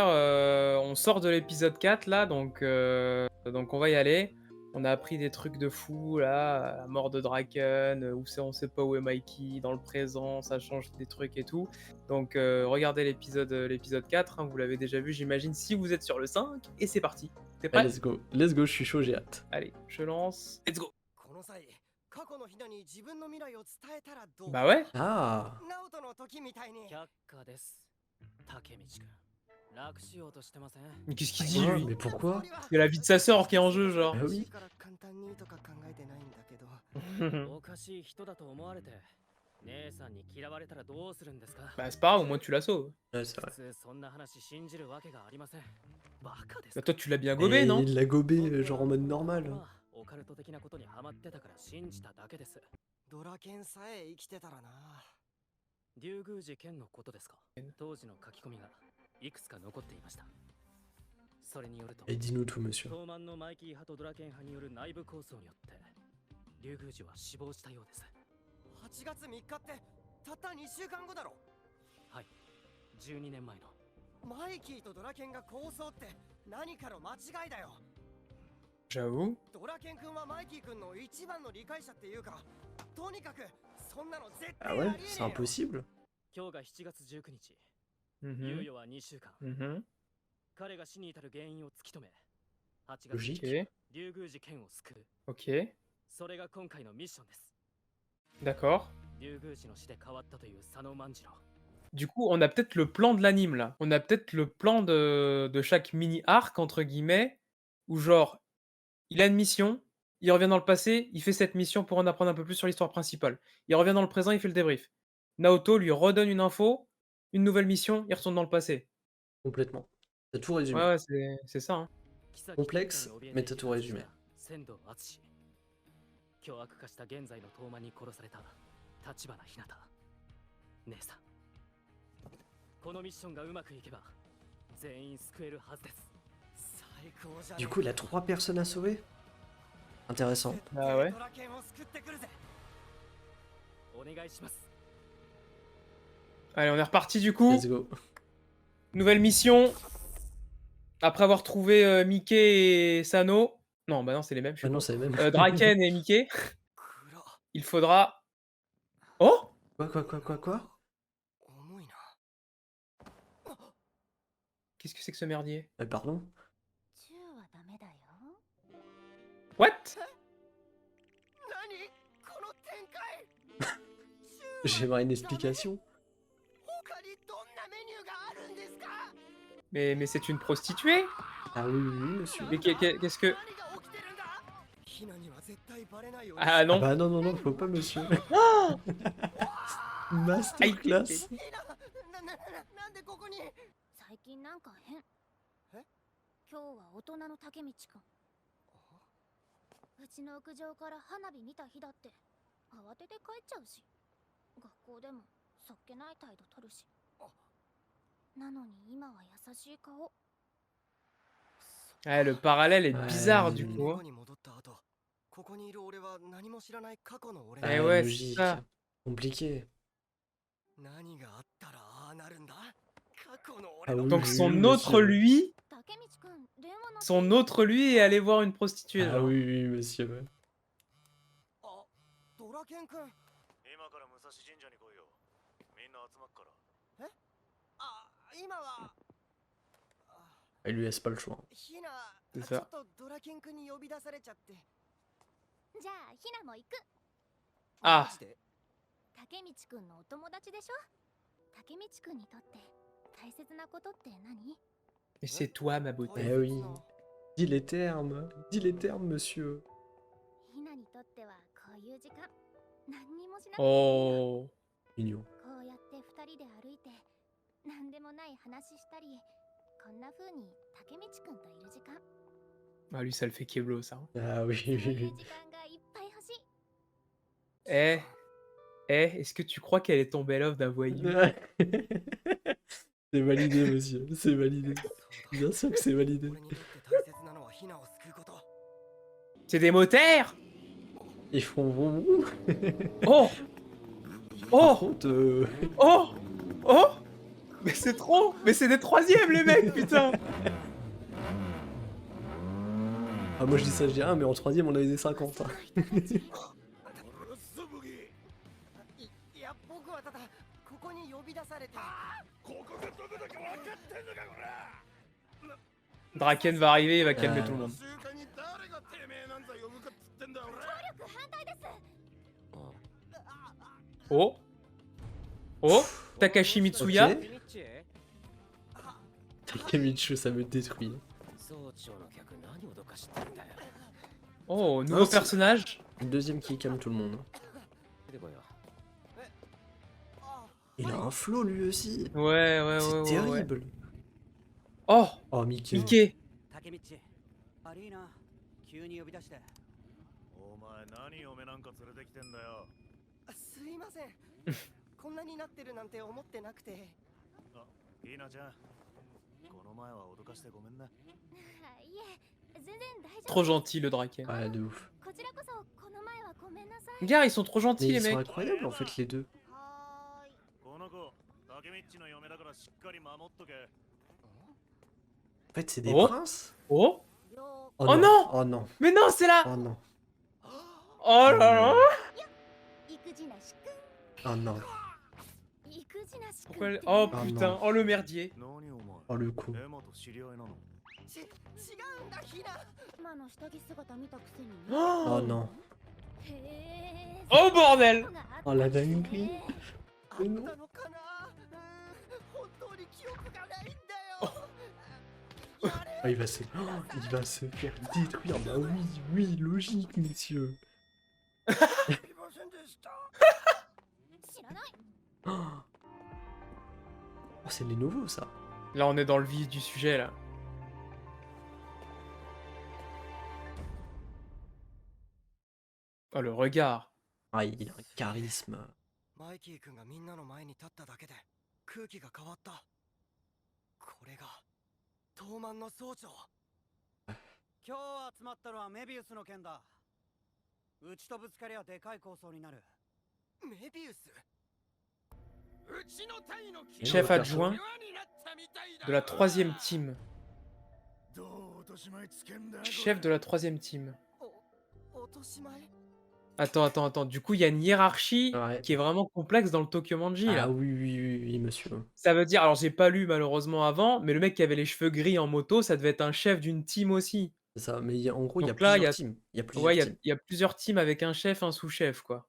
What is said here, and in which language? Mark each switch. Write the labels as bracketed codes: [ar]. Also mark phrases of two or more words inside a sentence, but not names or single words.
[fr] On sort de l'épisode 4 là, donc on va y aller. On a appris des trucs de fou là, la mort de Draken, on sait pas où est Mikey, dans le présent, ça change des trucs et tout. Donc regardez l'épisode 4, hein, vous l'avez déjà vu j'imagine si vous êtes sur le 5, et c'est parti. T'es Allez, prêt? [en] let's go, [fr] je suis chaud, j'ai hâte. Allez, je lance. [en] Let's go. [ja] この際過去のヒナに自分の未来を伝えたらどう [fr] Bah ouais. Ah, [ja] ナオトの時みたいに却下です竹道くん楽しようとしてません [fr] Mais qu'est-ce qu'il dit quoi? lui? Mais pourquoi? C'est la vie de sa sœur qui est en jeu genre. Bah oui. [ja] から簡単にとか考えてないんだけどおかしい人だと思われて姉さんに嫌われたらどうするんですか [fr] Bah c'est pas grave, au moins tu la sauves. Ouais, c'est [ja] 普 [fr] vrai. [ja] 通そんな話信じるわけがありませんバカです [fr] Bah toi tu l'as bien gobé Et non? il l'a gobé, genre en mode normal. [ja] まあオカルト的なことにハマってたから信じただけですドラケンさえ生きてたらな竜宮寺剣のことですか当時の書き込みがいくつか残っていましたそれによると [fr] Et dis-nous tout, monsieur. [ja] 東満のマイキー派とドラケン派による内部抗争によって竜宮寺は死亡したようです 8月3日ってたった2週間後だろはい12年前のマイキーとドラケンが抗争って何かの間違いだよ [fr] J'avoue. [ja] ドラケン君はマイキー君の一番の理解者っていうかとにかくそんなの絶 [fr] Ah [ja] 対 [fr] ouais, [ja] ありえ [fr] c'est [ja] ねえよ [fr] impossible. [ja] 今日が7月19日 Mhm. 猶予は2週間 Mhm. 彼が死に至る原因を突き止め8月 [fr] Logique. Ok. [ja] 竜宮寺剣を救う [fr] Ok. [ja] それが今回のミッションです [fr] D'accord. [ja] 竜宮寺の死で変わったという佐野万次郎 [fr] Du coup, on a peut-être le plan de l'anime là. On a peut-être le plan de chaque mini-arc, entre guillemets, où genre, il a une mission, il revient dans le passé, il fait cette mission pour en apprendre un peu plus sur l'histoire principale. Il revient dans le présent, il fait le débrief. Naoto lui redonne une info, une nouvelle mission, il retourne dans le passé. Complètement. T'as tout Ouais, résumé. ouais, c'est ça. Hein. complexe, mais t'as tout résumé. [ja] 仙道敦凶悪化した現在の東馬に殺された立花ひなた姉さんこのミッションがうまくいけば全員救えるはずです最高じゃね [fr] Du coup, il a 3 personnes à sauver? Intéressant. あouais [ja] ドラケンを救ってくるぜお願いします [fr] Allez, on est reparti du coup. [en] Let's go. [fr] Nouvelle mission. Après avoir trouvé Mickey et Sano. Non, bah non, c'est les mêmes. Je suis Ah non, con. c'est les mêmes. Draken et Mickey. [ja] 暗 [fr] Il faudra. Oh! Quoi? [ja] 重いな [fr] Qu'est-ce que c'est que ce merdier? Pardon? [ja] 銃はダメだよ。 [en] What? [ja] 何この展開 [fr] J'aimerais une explication. [ja] 他にどんなメニューがあるんですか [fr] Mais c'est une prostituée? Ah oui, monsieur. Mais qu'est-ce que. [ja] 何が起きてるんだヒナには絶対バレないように [fr] Ah Ah non. bah non, faut pas, monsieur. Masterclass. [ja] ヒナなんでここに最近なんか変。え今日は大人の竹道くん。うちの屋上から花火見た日だって慌てて帰っちゃうし、学校でもそっけない態度取るし。なのに今は優しい顔。 [fr] Ouais, le parallèle est Ouais. bizarre du coup. [ja] こ [fr] Hein. [ja] に戻った後ここにいる俺は何も知らない過去の俺 [fr] Eh Ah, ouais, c'est logique. ça. Compliqué. [ja] 何があったらああなるんだ過去の [fr] Ah [ja] 俺の [fr] oui, Donc oui, son oui, autre monsieur. lui. [ja] 竹道くん、電話の。 [fr] Son autre lui est allé voir une prostituée. Ah Genre. oui, monsieur. Ouais. [ja] あドラケン君今から武蔵神社に来いよ。みんな集まっから。あ今は [fr] Il lui laisse pas le choix. [ja] ヒナ [fr] C'est [ja] ちょ [fr] ça. [ja] っとドラケン君に呼び出されちゃってじゃあひなも行く。 [fr] Ah. [ja] マジで竹道くんのお友達でしょ。竹道くんにとって大切なことって何？ [fr] Et c'est toi, ma beauté. Eh oui. Dis les termes, monsieur. [ja] ひなにとってはこういう時間何にもしなくていいよ。 [fr] Oh. Mignon. [ja] こうやって二人で歩いて何でもない話したり、こんな風に竹道くんといる時間。 [fr] Ah, lui, ça le fait Keblo, ça. Hein. Ah oui, [ja] そう [fr] oui, [ja] いう [fr] oui. [ja] 時間がいっぱい欲しい。 [fr] Est-ce que tu crois qu'elle est tombée love d'un voyou? C'est validé, monsieur. C'est validé. Bien sûr que c'est validé. [ja] 俺にとって大切なのはヒナを救うこと [fr] C'est des motaires? Ils font vroom, vroom. Oh Par Oh contre, Oh Oh Mais c'est trop. Mais c'est des troisièmes les mecs, putain. ah, moi je dis ça, je dis mais en troisième on avait des 50. Hein. [ja] いや僕はただここに呼び出されてここがどこだか分かってんのかこら [fr] Draken va arriver, il va calmer tout le monde. [ja] 習慣に誰がてめえなんざ呼ぶかっつってんだ俺反対です [fr] Oh Oh Takashi Mitsuya. Ok. Takemichi, ça me détruit. Oh, nouveau c'est- personnage. Le deuxième qui calme tout le monde. Il a un flow lui aussi. Ouais, ouais, C'est ouais, ouais, ouais. terrible. Oh Oh, Mickey. Mickey. [ja] 竹道悪いな急に呼び出してお前何嫁なんか連れてきてんだよすいませんこんなになってるなんて思ってなくてあいいなちゃんこの前は脅かしてごめんなはいえ全然大丈夫 [fr] Trop gentil le Draken. Ouais, de ouf. [ja] こちらこそこの前はごめんなさい [fr] Gars, ils sont trop Mais gentils les ils sont mecs. incroyables en fait les deux. [ja] はーいこの子竹道の嫁だからしっかり守っとけ [fr] En fait, c'est des Oh. princes. Oh [ja] 了 [fr] Oh non. Oh non. Mais non, c'est là. Oh non. Oh là là. [ja] 育児なしく [fr] Oh non. [ja] ん育児なしくん [fr] Pourquoi [ja] って [fr] elle- Oh Ah putain, non. oh le merdier. [ja] 何お前 [fr] Oh le coup. [ja] エマと知り合いなの違うんだひな今の下着姿見たくせにね [fr] Oh Oh, non. [ja] へえ [fr] oh bordel. Oh la dinguerie. [ja] あったのかな本当に記憶がないんだよやれ [fr] Oh, il va se faire détruire. Bah oui, oui, logique, messieurs. [ja] いませんでした知らない [fr] Oh, c'est les nouveaux ça. Là, on est dans le vif du sujet là. Oh le regard. Ah, il a un charisme. [ja] マイキー君がみんなの前に立っただけで空気が変わったこれが東満の総長今日集まったのはメビウスの件だうちとぶつかりゃでかい構想になるメビウスうちの隊の [fr] Chef Ouais, adjoint [ja] 世話になったみたいだ [fr] de la troisième team. [ja] どう落とし前つけんだ [fr] Chef de la troisième team. [ja] 落とし前 [fr] Attends. Du coup, il y a une hiérarchie Ouais. qui est vraiment complexe dans le Tokyo Manji là. Ah oui, oui, oui, oui, monsieur. Ça veut dire, alors j'ai pas lu malheureusement avant, mais le mec qui avait les cheveux gris en moto, ça devait être un chef d'une team aussi. C'est ça. Mais en gros, il y a Donc là, plusieurs teams. Il y a plusieurs Ouais, teams. il y a plusieurs teams avec un chef, un sous-chef, quoi.